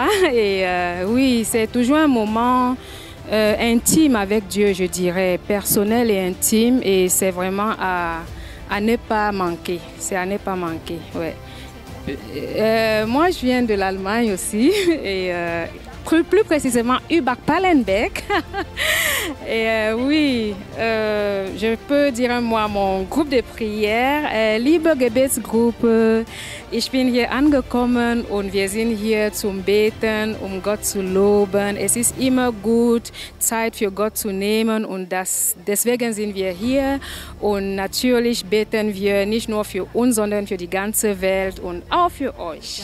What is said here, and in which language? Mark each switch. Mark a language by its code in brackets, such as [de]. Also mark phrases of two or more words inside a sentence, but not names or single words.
[fr] Et oui, c'est toujours un moment intime avec Dieu, je dirais, personnel et intime, et c'est vraiment à ne pas manquer. C'est à ne pas manquer, ouais. Moi, je viens de l'Allemagne aussi, et plus précisément Übach-Palenbeck. Et oui, je peux dire un mot à mon groupe de prière. [de] Liebe Gebetsgruppe, ich bin hier angekommen und wir sind hier zum Beten, um Gott zu loben. Es ist immer gut, Zeit für Gott zu nehmen und deswegen sind wir hier. Und natürlich beten wir nicht nur für uns, sondern für die ganze Welt und auch für euch.